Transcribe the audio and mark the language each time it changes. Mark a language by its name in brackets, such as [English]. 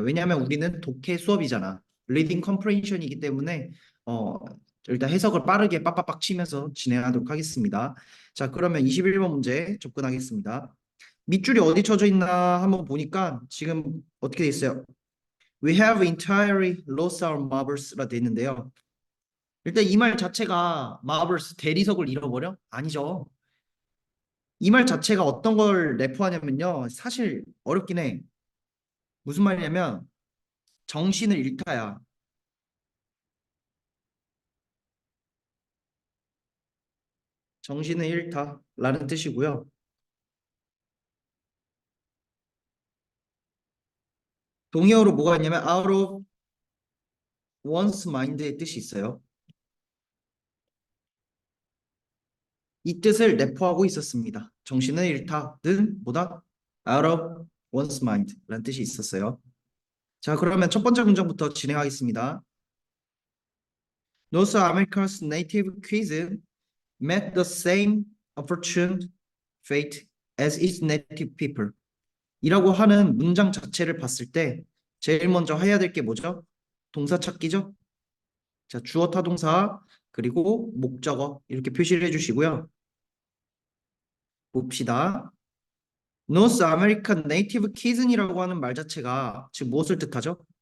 [Korean] 왜냐하면 우리는 독해 수업이잖아. 리딩 컴프레hension이기 때문에 어, 일단 해석을 빠르게 빡빡빡 치면서 진행하도록 하겠습니다. 자, 그러면 21번 문제 접근하겠습니다. 밑줄이 어디 쳐져 있나 한번 보니까 지금 어떻게 돼 있어요? [English] We have entirely lost our marbles [Korean] 라 돼 있는데요. 일단 이 말 자체가 marbles 대리석을 잃어버려? 아니죠. 이 말 자체가 어떤 걸 내포하냐면요. 사실 어렵긴 해. 무슨 말이냐면 정신을 잃다야. 정신을 잃다라는 뜻이고요. 동의어로 뭐가 있냐면 [English] out of one's mind [Korean] 의 뜻이 있어요. 이 뜻을 내포하고 있었습니다. 정신을 잃다는 뭐다? [English] out of one's mind [Korean] 라는 뜻이 있었어요. 자, 그러면 첫 번째 문장부터 진행하겠습니다. [English] North America's native cuisine met the same opportune fate as its native people. [Korean] 이라고 하는 문장 자체를 봤을 때 제일 먼저 해야 될 게 뭐죠? 동사 찾기죠? 자, 주어 타동사 그리고 목적어 이렇게 표시를 해주시고요. 봅시다. North American Native Cuisine이라고 하는 말 자체가 지금 무엇을 뜻하죠?